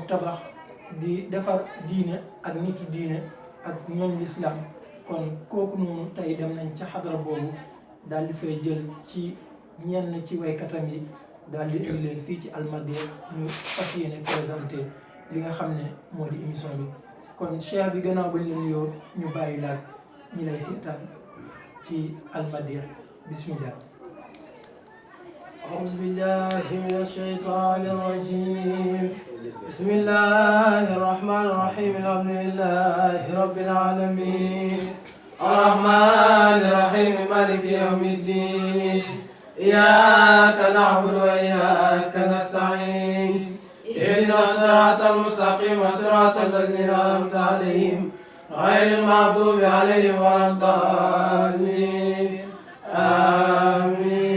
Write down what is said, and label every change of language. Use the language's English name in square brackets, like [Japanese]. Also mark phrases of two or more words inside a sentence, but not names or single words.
[Wolof] tabax di defar diine ak nitu diine ak ñooñ lislaam kon kooku noonu tey dem nañ ca xadara boobu daal di fay jël ci ñenn ci waykatam yi daal di indi leen fii ci Almadiyah ñu fas yéene présenté li nga xam ne moo di émission bi kon cheikh bi gannaaw bañ leen nuyoo ñu bàyyi laaj ñi lay seetaan ci Almadiyah bismillah [Arabic] أعوذ بالله من الشيطان الرجيم بسم الله الرحمن الرحيم الحمد لله رب العالمين الرحمن الرحيم مالك يوم الدين إياك نعبد وإياك نستعين اهدنا الصراط المستقيم صراط الذين أنعمت عليهم غير المغضوب عليهم ولا الضالين آمين